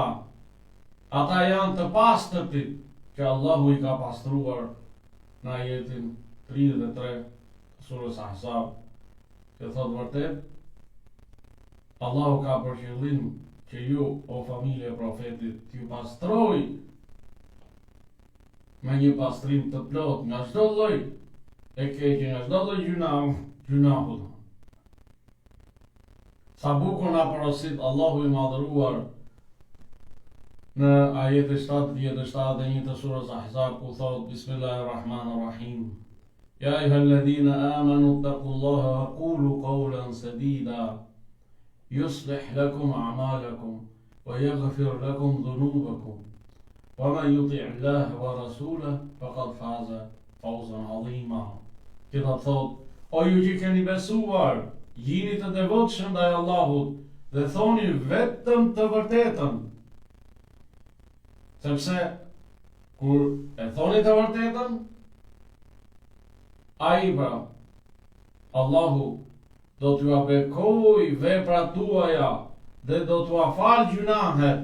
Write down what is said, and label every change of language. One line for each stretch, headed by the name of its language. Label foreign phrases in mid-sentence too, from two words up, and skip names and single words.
Albanian: Ata janë të pastërtit që Allahu i ka pastruar në ajetin 33 surës Ahzab, që thot vërtet: Allahu ka për qëllim që ju, o familje e profetit, t'ju pastroj me një pastrim të plot nga çdo lloj e keqe, nga çdo lloj gjunahu. Sa bukur na porosit Allahu i madhëruar në ajetin 77 të surës Ahzab, ku thot:
Arabic: بسم الله الرحمن الرحيم. يا أيها الذين آمنوا اتقوا الله وقولوا قولا سديدا يصلح لكم أعمالكم ويغفر لكم ذنوبكم ومن يطع الله ورسوله فقد فاز فوزا عظيما.
Albanian: Që do thot: o ju që keni besuar, jini të devotshëm ndaj Allahut dhe thoni vetëm të vërtetën. Sepse kur e thoni të vërtetën, ai pra Allahu do t'ju bekoj veprat tuaja dhe do t'u afal gjunahet.